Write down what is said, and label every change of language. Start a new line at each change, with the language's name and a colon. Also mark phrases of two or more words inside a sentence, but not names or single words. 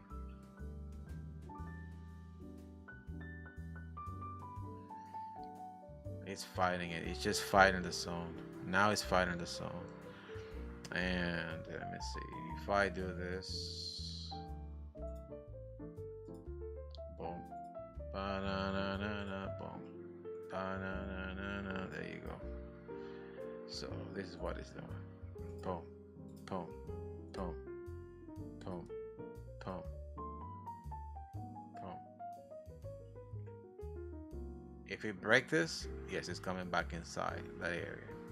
English: It's fighting it. It's just fighting the zone. Now it's fighting the zone. And let me see. If I do this, boom, ba-na-na-na-na, boom, ba-na-na-na-na. There you go. So this is what it's doing. Boom, boom, boom, boom, boom, boom. If we break this, yes, it's coming back inside that area.